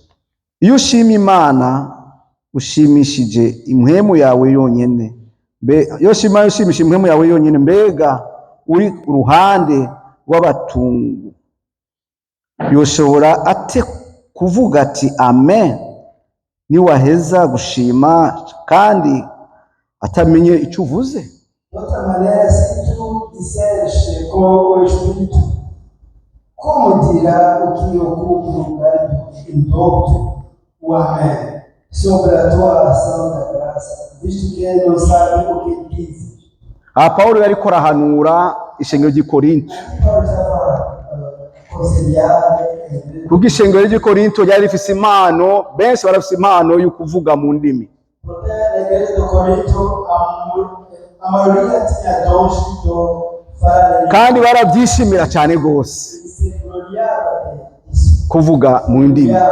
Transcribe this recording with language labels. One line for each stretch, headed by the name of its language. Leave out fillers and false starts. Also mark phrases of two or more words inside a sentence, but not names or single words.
Rundi: Iyo ushima Imana ushimishije impwemu yawe yonyene, iyo ushimishije impwemu yawe yonyene, mbega uri uruhande rw'abatungu yoshobora ate kuvuga ati amen niwaheza gushima kandi atamenye icyo uvuze?
Portuguese: De outra maneira, se tu disseres com o Espírito, como dirá o que ocupa o lugar do outro, o amém, sobre a tua ação da graça, visto que ele não sabe o que diz?
Rundi: Paulo yariko arahanura ishengero ry'i Korinto, kuko ishengero ry'i Korinto ryari rifise impano, benshi barafise impano yo kuvuga mu ndimi, kandi barabyishimira cyane rwose kuvuga mu ndimi.